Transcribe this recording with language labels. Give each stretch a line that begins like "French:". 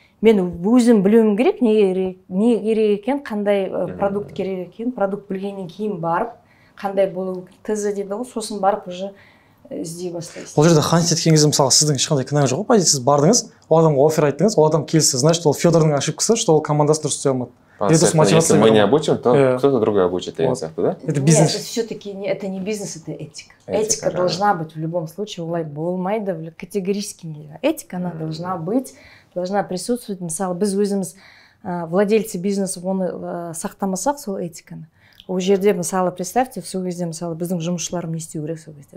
Kazakh: Мен өзім білуім керек, не керек екен, қандай продукт керек екен, продукт білгеннен кейін барып, қандай болу ТЗ дейді ғой, сосын барып уже іздей бастайсыз. Ол жерде хантит еткен кезде мысалы сіздің ешқандай кінәңіз жоқ қой, сіз бардыңыз, ол адамға оффер айттыңыз, ол адам келсе, значит, ол Федордың ошибкасы, что ол командасын дұрыс істей алмады.
Russian: Если мы не обучим, то кто-то другой обучит, да? Это бизнес. Все-таки это не бизнес, это этика. Этика должна быть в любом случае,
Kazakh: олай болмайды,
Russian: категорически нельзя. Этика, она должна быть, должна присутствовать.
Kazakh: Мысалы, біз өзіміз
Russian: владельцы бизнеса
Kazakh: оны сақтамасақ, сол этиканы. Ол жерде, мысалы, представьте, сол кезде, мысалы, біздің жұмысшыларым не істеу керек сол кезде.